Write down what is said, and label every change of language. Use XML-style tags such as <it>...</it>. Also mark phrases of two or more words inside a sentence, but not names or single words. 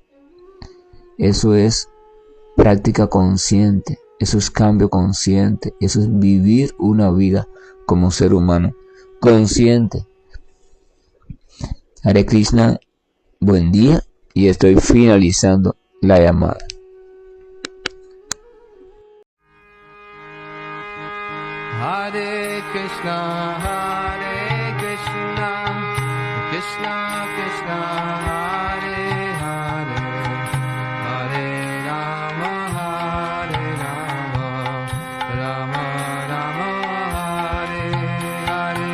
<es>Eso es práctica consciente. Eso es cambio consciente, eso es vivir una vida como ser humano consciente.</es> <sa>हरे कृष्ण,</sa> <es>buen día, y estoy finalizando la llamada.</es> <sa>हरे कृष्ण, कृष्ण कृष्ण, हरे हरे, हरे राम, राम राम, हरे हरे.</sa>